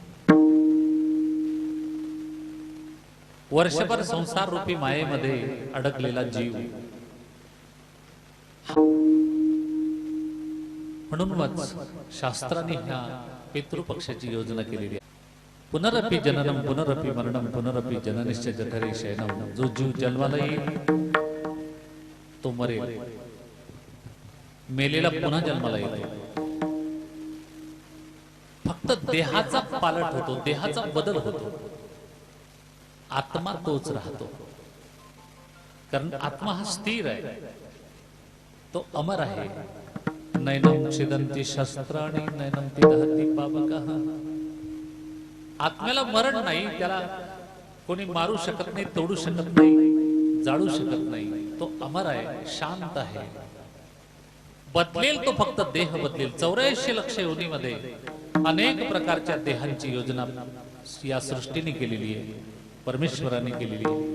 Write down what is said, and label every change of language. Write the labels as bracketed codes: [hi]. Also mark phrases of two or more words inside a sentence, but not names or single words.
[mr] वर्षभर संसार रूपी मायेमध्ये अडकलेला जीव, म्हणूनच शास्त्राने ह्या पितृपक्षाची योजना केलेली आहे. [sa] पुनरपि जननम पुनरपि मरणम पुनरपि जननिश्च जठरे शयनम. [mr] जो जीव जन्माला येईल तो मरेल, मेलेला पुन्हा जन्माला येतो. फक्त देहाचा पालट होतो, देहाचा बदल होतो, आत्मा तोच राहतो. कारण आत्मा हा स्थिर आहे, तो अमर आहे. [sa] नैनम छिदंती शस्त्राणी नैनम ती दहती पावकः. [mr] आत्म्याला मरण नाही, त्याला कोणी मारू शकत नाही, तोडू शकत नाही, जाळू शकत नाही. तो अमर आहे, शांत आहे. बदलेल तो फक्त देह बदलेल. 84 लक्ष योनीमध्ये अनेक प्रकारच्या देहांची योजना या सृष्टीने केलेली आहे, परमेश्वराने केलेली आहे.